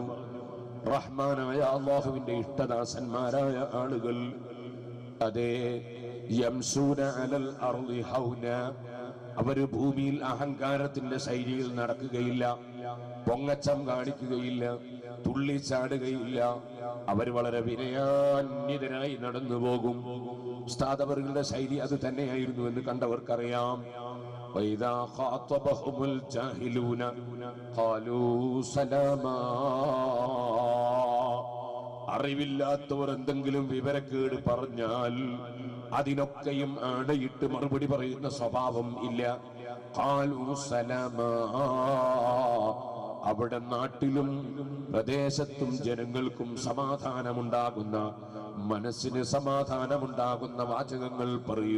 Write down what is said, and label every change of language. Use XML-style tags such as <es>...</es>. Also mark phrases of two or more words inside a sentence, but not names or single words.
<ml>റഹ്മാനായ അല്ലാഹുവിന്റെ ഇഷ്ടദാസന്മാരായ ആളുകൾ അതേ</ml> <ar>يمشون على الأرض هونا,</ar> <ml>അവര് ഭൂമിയിൽ അഹങ്കാരത്തിന്റെ ശൈലിയിൽ നടക്കുകയില്ല. പൊങ്ങച്ചം കാണിക്കുകയില്ല, തുള്ളിച്ചാടുകയില്ല. അവർ വളരെ വിനയാന്വിതരായി നടന്നു പോകും. ഉസ്താദ് അവരുടെ ശൈലി അത് തന്നെയായിരുന്നു എന്ന് കണ്ടവർക്കറിയാം.</ml> <ar>وَإِذَا خَاطَبَهُمُ الْجَاهِلُونَ قَالُوا سَلَامًا.</ar> <ml>അറിവില്ലാത്തവർ എന്തെങ്കിലും വിവരക്കേട് പറഞ്ഞാൽ അതിനൊക്കെയും ആടയിട്ട് മറുപടി പറയുന്ന സ്വഭാവം ഇല്ല.</ml> <ar>قالوا سلاما.</ar> <ml>അവിടെ നാട്ടിലും പ്രദേശത്തും ജനങ്ങൾക്കും സമാധാനമുണ്ടാകുന്ന, മനസ്സിന് സമാധാനമുണ്ടാകുന്ന വാചകങ്ങൾ പറയും.</ml>